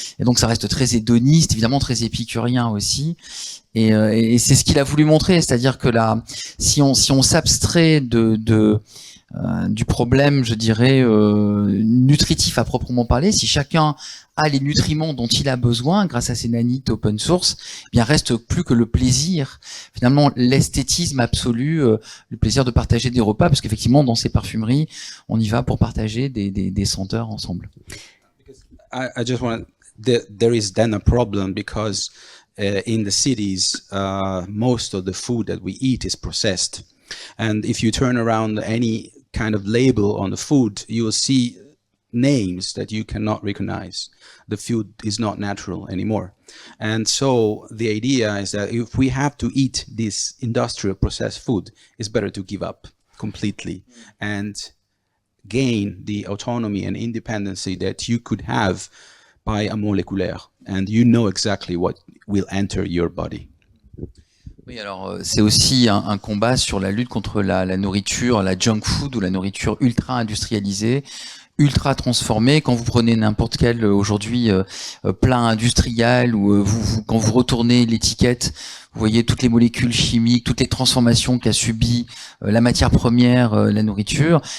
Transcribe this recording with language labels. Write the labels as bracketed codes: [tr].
[fr] Et donc ça reste très hédoniste, évidemment très épicurien aussi. Et c'est ce qu'il a voulu montrer, c'est-à-dire que là, si on s'abstrait du problème, je dirais, nutritif à proprement parler, si chacun a les nutriments dont il a besoin grâce à ces nanites open source, eh bien reste plus que le plaisir, finalement l'esthétisme absolu, le plaisir de partager des repas, parce qu'effectivement dans ces parfumeries, on y va pour partager des senteurs ensemble. [en] I just want there is then a problem because in the cities, most of the food that we eat is processed. And if you turn around any kind of label on the food, you will see names that you cannot recognize. The food is not natural anymore. And so the idea is that if we have to eat this industrial processed food, it's better to give up completely and gain the autonomy and independency that you could have by a moléculaire. And you know exactly what will enter your body. [fr] Oui, alors c'est aussi un combat sur la lutte contre la nourriture, la junk food ou la nourriture ultra industrialisée, ultra transformée. Quand vous prenez n'importe quel aujourd'hui plat industriel ou quand vous retournez l'étiquette, vous voyez toutes les molécules chimiques, toutes les transformations qu'a subi la matière première, la nourriture.